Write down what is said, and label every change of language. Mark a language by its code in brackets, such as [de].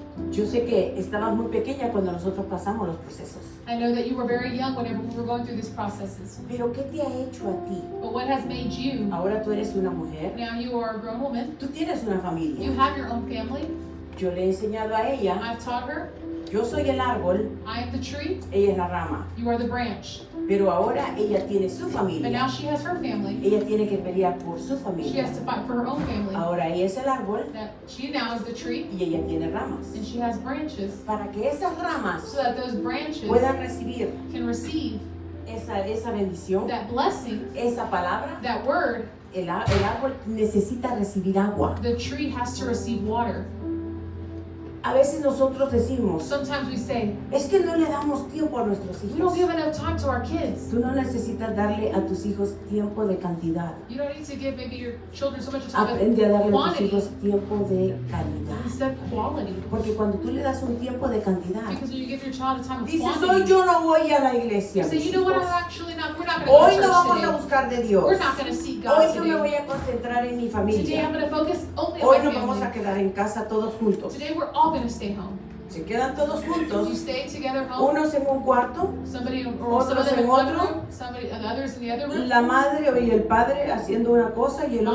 [es] Yo sé que estabas muy pequeña cuando nosotros pasamos los procesos. [en] I know that you were very young whenever we were going through these processes. [es] Pero ¿qué te ha hecho a ti? [en] But what has made you, [es] Ahora tú eres una mujer, [en] now you are a grown woman, [es] tú tienes una [en] you [es] familia. [en] have your own family, [es] Yo le he enseñado a ella, [en] I've taught her, [es] yo soy el árbol, [en] I am the tree, [es] ella es la rama. [en] you are the branch. [es] Pero ahora ella tiene su [en] But now she has her family. [es] Ella tiene que pelear por su [en] She [es] familia. [en] has to fight for her own family. [es] Ahora ella es el árbol [en] That she now is the tree, [es] y ella tiene ramas. [en] and she has branches, [es] Para que esas ramas [en] so that those branches [es] puedan recibir [en] can receive [es] esa bendición, [en] that blessing, [es] esa palabra, [en] that word. [es] el árbol necesita recibir agua. [en] The tree has to receive water. [es] A veces nosotros decimos, [en] Sometimes we say, [es] es que no le damos tiempo a nuestros [en] we don't give enough time to our kids. [es] Tú no necesitas darle a tus hijos tiempo de cantidad. [en] You don't need to give maybe your children so much time, [es] Aprende a darle a tus [en] quantity. [es] hijos tiempo de calidad. [en] Instead, quality. [es] Porque cuando tú le das un tiempo de cantidad, [en] Because when you give your child a time of [es] dices, hoy [en] quantity, [es] yo no voy a la iglesia. [en] you say, [es] mis [en] you know what, [es] hijos. [en] I'm actually not, we're not going to go to [es] no [en] church [es] vamos a [en] today. [es] buscar de Dios. [en] We're not going to seek God [es] Hoy yo me [en] today. [es] voy a concentrar en mi [en] Today I'm going to focus only [es] Hoy [en] on my [es] nos vamos a [en] family. [es] quedar en casa todos juntos. [en] Today we're all going to stay home. [es] Se quedan todos [en] You [es] juntos, [en] stay together home. [es] unos en un cuarto, [en] Somebody, or some of [es] otros [en] them [es] en [en] in one [es] otro. [en] room, somebody, and others in the other room. [es] la madre y el padre haciendo una cosa y el